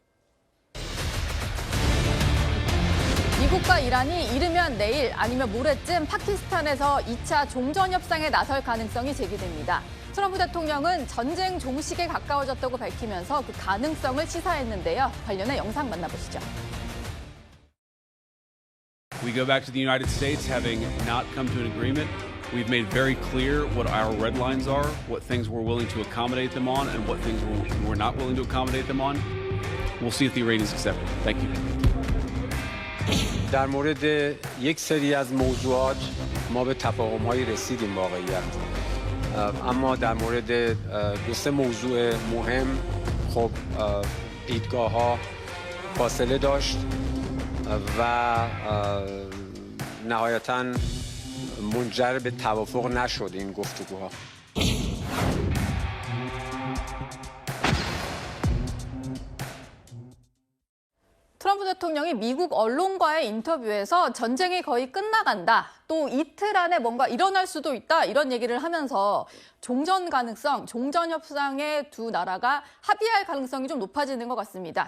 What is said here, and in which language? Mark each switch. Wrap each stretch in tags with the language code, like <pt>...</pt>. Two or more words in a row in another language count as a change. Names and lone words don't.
<ko>미국과 이란이 이르면 내일 아니면 모레쯤 파키스탄에서 2차 종전 협상에 나설 가능성이 제기됩니다. 트럼프 대통령은 전쟁 종식에 가까워졌다고 밝히면서 그 가능성을 시사했는데요. 관련해 영상 만나보시죠.</ko> <en>We go back to the United States having not come to an agreement. We've made very clear what our red lines are, what things we're willing to accommodate them on, and what things we're not willing to accommodate them on. We'll see if the Iranians accept it. Thank you.</en> <fa>در مورد یک سری از موضوعات ما به تفاهم‌هایی رسیدیم واقعیت. اما در مورد دو سه موضوع مهم خب دیدگاه‌ها فاصله داشت و نهایتاً منجر به توافق نشد این گفتگوها.</fa> <ko>트럼프 대통령이 미국 언론과의 인터뷰에서 전쟁이 거의 끝나간다. 또 이틀 안에 뭔가 일어날 수도 있다. 이런 얘기를 하면서 종전 가능성, 종전 협상에 두 나라가 합의할 가능성이 좀 높아지는 것 같습니다.</ko>